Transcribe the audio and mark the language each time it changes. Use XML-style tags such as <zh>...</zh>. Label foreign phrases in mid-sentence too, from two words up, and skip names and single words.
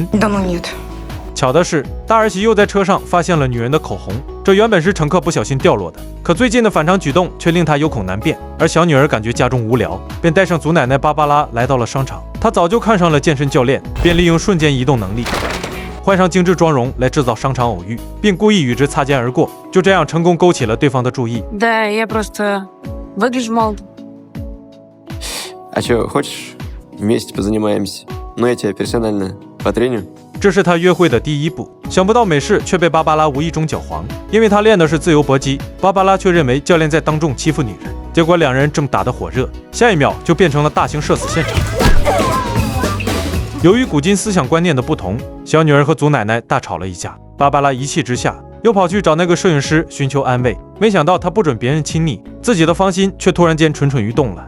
<zh>巧的是，大儿媳又在车上发现了女人的口红，这原本是乘客不小心掉落的，可最近的反常举动却令她有口难辩。而小女儿感觉家中无聊，便带上祖奶奶芭芭拉来到了商场。她早就看上了健身教练，便利用瞬间移动能力，换上精致妆容来制造商场偶遇，并故意与之擦肩而过，就这样成功勾起了对方的注意。</zh> <ru>Да, я просто выгляжу молодо. А чё, хочешь? Вместе позанимаемся. Ну, я тебя персонально потреню.</ru> <zh>这是他约会的第1步，想不到美式却被芭芭拉无意中搅黄，因为他练的是自由搏击，芭芭拉却认为教练在当众欺负女人，结果2人正打得火热，下一秒就变成了大型社死现场。由于古今思想观念的不同，小女儿和祖奶奶大吵了一架，芭芭拉一气之下又跑去找那个摄影师寻求安慰，没想到他不准别人亲昵，自己的芳心却突然间蠢蠢欲动了。</zh>